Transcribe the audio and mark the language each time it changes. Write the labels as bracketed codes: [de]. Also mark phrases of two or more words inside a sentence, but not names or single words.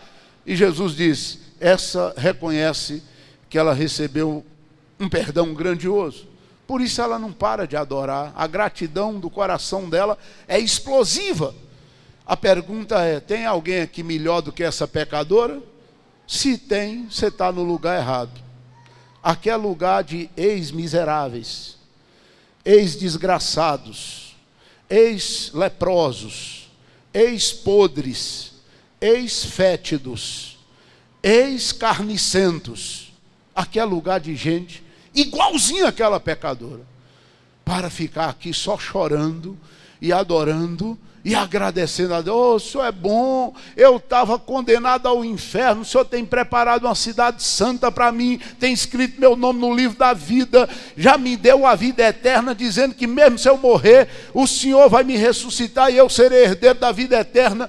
[pt] E Jesus diz, essa reconhece que ela recebeu um perdão grandioso. Por isso ela não para de adorar. A gratidão do coração dela é explosiva. A pergunta é, tem alguém aqui melhor do que essa pecadora? Se tem, você está no lugar errado. Aqui é lugar de ex-miseráveis, ex-desgraçados, ex-leprosos, ex-podres, ex-fétidos, ex-carnicentos. Aqui é lugar de gente igualzinho àquela pecadora, para ficar aqui só chorando e adorando e agradecendo a Deus. Oh, o Senhor é bom, eu estava condenado ao inferno, o Senhor tem preparado uma cidade santa para mim, tem escrito meu nome no livro da vida, já me deu a vida eterna, dizendo que mesmo se eu morrer, o Senhor vai me ressuscitar e eu serei herdeiro da vida eterna.